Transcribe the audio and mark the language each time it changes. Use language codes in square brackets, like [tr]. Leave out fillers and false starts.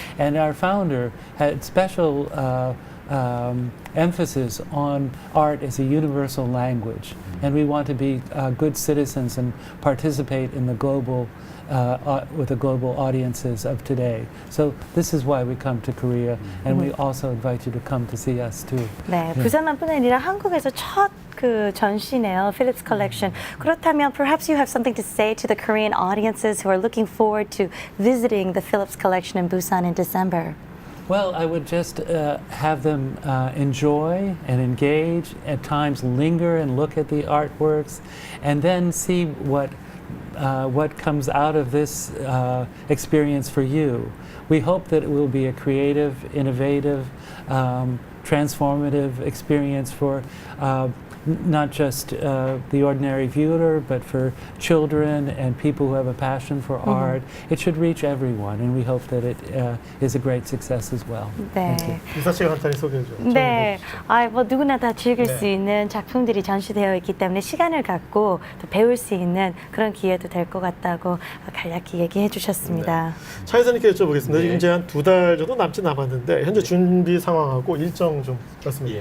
[en] And our founder had special emphasis on art as a universal language, and we want to be good citizens and participate in the global with the global audiences of today. So this is why we come to Korea, and we also invite you to come to see us too. [ko] 네, 부산만뿐 아니라 한국에서 첫 그 전시네요, Philips Collection. 그렇다면 [en] perhaps you have something to say to the Korean audiences who are looking forward to visiting the Philips Collection in Busan in December. Well, I would just have them enjoy and engage, at times linger and look at the artworks, and then see what comes out of this experience for you. We hope that it will be a creative, innovative, transformative experience for not just the ordinary viewer, but for children and people who have a passion for art. It should reach everyone, and we hope that it is a great success as well. [ko] 네. 이사 씨가 간단히 소개해 줘. 네, 뭐 누구나 다 즐길 네. 수 있는 작품들이 전시되어 있기 때문에 시간을 갖고 또 배울 수 있는 그런 기회도 될 것 같다고 간략히 얘기해 주셨습니다. 차 이사님께 여쭤보겠습니다. 네. 지금 이제 한 2달 정도 남짓 남았는데 현재 준비 상황하고 일정 좀 말씀해